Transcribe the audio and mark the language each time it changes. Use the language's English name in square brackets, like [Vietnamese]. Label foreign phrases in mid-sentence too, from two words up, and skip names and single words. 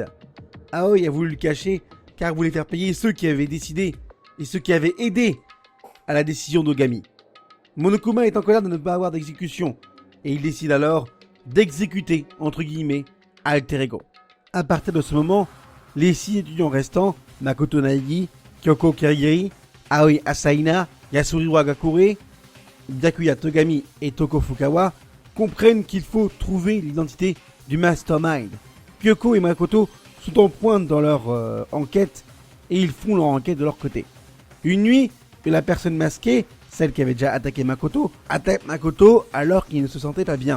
[French] Aoi a voulu le cacher car voulait faire payer ceux qui avaient décidé et ceux qui avaient aidé à la décision d'Ogami. Monokuma est en colère de ne pas avoir d'exécution et il décide alors d'exécuter, entre guillemets, Alter Ego. À partir de ce moment, les 6 étudiants restants, Makoto Naegi, Kyoko Kirigiri, Aoi Asaina, Yasuhiro Agakure, Byakuya Togami et Toko Fukawa comprennent qu'il faut trouver l'identité du Mastermind. Kyoko et Makoto sont en pointe dans leur enquête et ils font leur enquête de leur côté. Une nuit, la personne masquée, celle qui avait déjà attaqué Makoto, attaque Makoto alors qu'il ne se sentait pas bien.